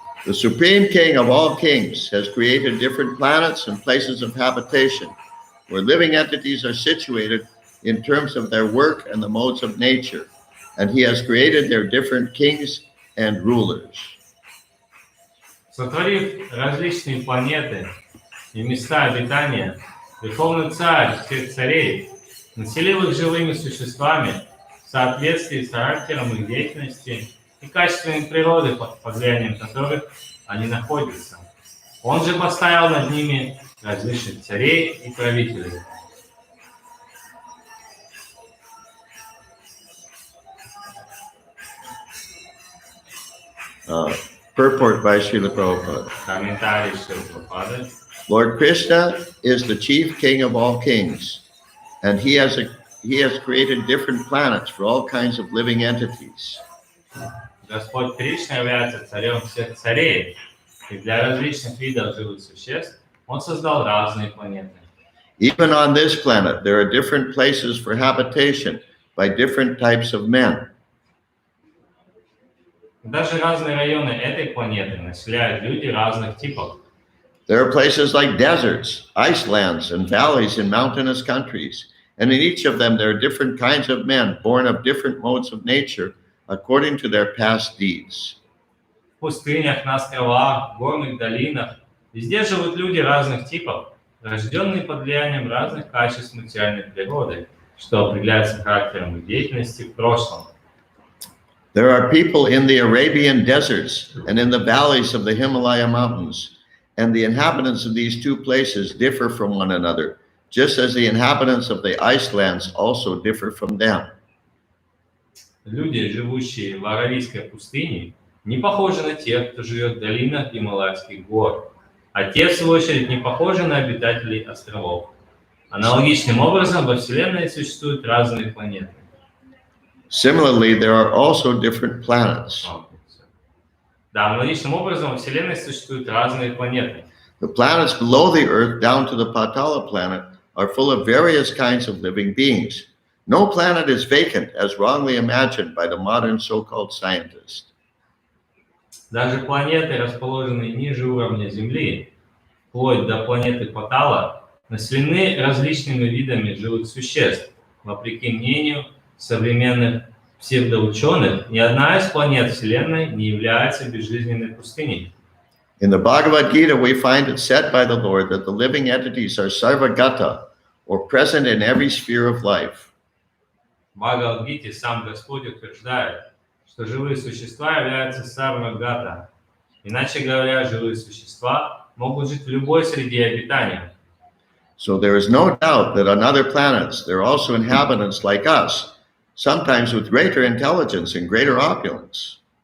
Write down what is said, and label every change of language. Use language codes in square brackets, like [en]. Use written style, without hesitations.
[en] The Supreme King of all kings has created different planets and places of habitation, where living entities are situated in terms of their work and the modes of nature, and he has created their different kings and rulers. [ru] Сотворив различные планеты и места обитания, Верховный Царь всех царей населил их живыми существами в соответствии с характером их деятельности и качествами природы, под влиянием которых они находятся. Он же поставил над ними различных царей и правителей. [en] Purport by Srila Prabhupada. [ru] Комментарий Шрилы Прабхупады. [en] Lord Krishna is the chief king of all kings, and he has created different planets for all kinds of living entities. [ru] Господь Кришна является царем всех царей, и для различных видов живых существ Он создал разные планеты. [en] Even on this planet, there are different places for habitation by different types of men. [ru] Даже разные районы этой планеты населяют люди разных типов. [en] There are places like deserts, icelands, and valleys in mountainous countries, and in each of them there are different kinds of men born of different modes of nature according to their past deeds. [ru] В пустынях, на островах, в горных долинах везде живут люди разных типов, рожденные под влиянием разных качеств материальной природы, что определяется характером их деятельности в прошлом. [en] There are people in the Arabian deserts and in the valleys of the Himalaya mountains, and the inhabitants of these two places differ from one another, just as the inhabitants of the Icelands also differ from them. [ru] Люди, живущие в Аравийской пустыне, не похожи на тех, кто живет в долинах Гималайских гор, а те, в свою очередь, не похожи на обитателей островов. Аналогичным образом во Вселенной существуют разные планеты. [en] Similarly, there are also different planets. [ru] Да, аналогичным образом во Вселенной существуют разные планеты. [en] The planets below the Earth, down to the Patala planet, are full of various kinds of living beings. No planet is vacant, as wrongly imagined by the modern so-called scientists. [ru] Даже планеты, расположенные ниже уровня Земли, вплоть до планеты Патала, населены различными видами живых существ. Вопреки мнению современных псевдоученых, ни одна из планет Вселенной не является безжизненной пустыней. [en] In the Bhagavad Gita, we find it said by the Lord that the living entities are sarvagata, or present in every sphere of life. [ru] В Бхагавад-гите сам Господь утверждает, что живые существа являются сарвагата. Иначе говоря, живые существа могут жить в любой среде обитания. [en] So there is no doubt that on other planets there are also inhabitants like us, sometimes with greater intelligence and greater opulence.